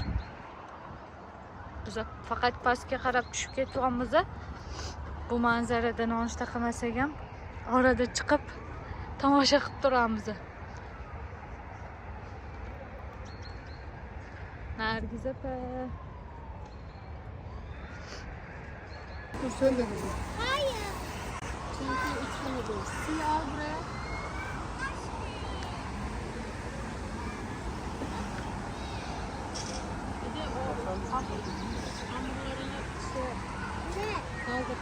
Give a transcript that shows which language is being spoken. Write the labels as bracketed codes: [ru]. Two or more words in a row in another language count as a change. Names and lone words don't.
[uz] Biz faqat pastga qarab tushib ketyapmiz. Bu manzarada nonushta qilmasak ham orada chiqib tomosha qilib turamiz. Nargiz opa. [tr] Hayır. Çünkü içmedim. Suyu al buraya. Bir de o hamurlarını kaldır.